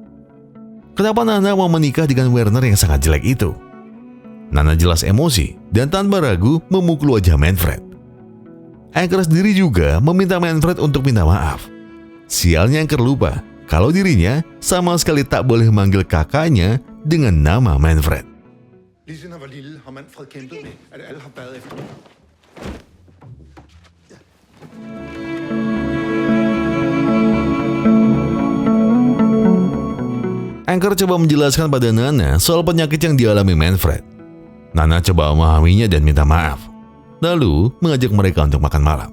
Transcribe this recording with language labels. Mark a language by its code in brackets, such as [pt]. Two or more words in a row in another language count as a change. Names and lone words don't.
[id] Kenapa Nana mau menikah dengan Werner yang sangat jelek itu? Nana jelas emosi dan tanpa ragu memukul wajah Manfred. Anchor sendiri juga meminta Manfred untuk minta maaf. Sialnya Anchor lupa kalau dirinya sama sekali tak boleh memanggil kakaknya dengan nama Manfred. [da] Lige siden han var lille, har Manfred kæmpet med, at alle har badet efter ham. [id] Anchor coba menjelaskan pada Nana soal penyakit yang dialami Manfred. Nana coba memahaminya dan minta maaf. Lalu mengajak mereka untuk makan malam.